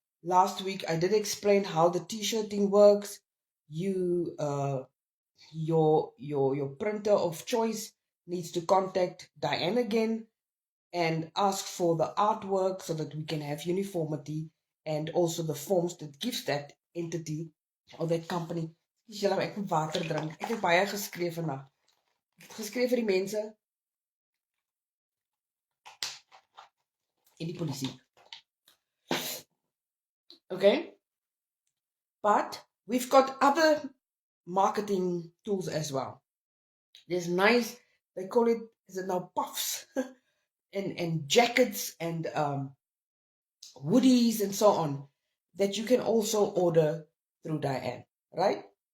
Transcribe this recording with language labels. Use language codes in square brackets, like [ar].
[en] Last week I did explain how the t-shirting works. You your printer of choice needs to contact Diane again and ask for the artwork so that we can have uniformity, and also the forms that gives that entity or that company. [af] Ek moet water drink. Ek het baie geskreef vandag. Ek het geskreef vir die mense en die polisie. [en] Okay? But we've got other marketing tools as well. There's nice, they call it, is it now puffs and jackets and hoodies and so on that you can also order through Diane, right?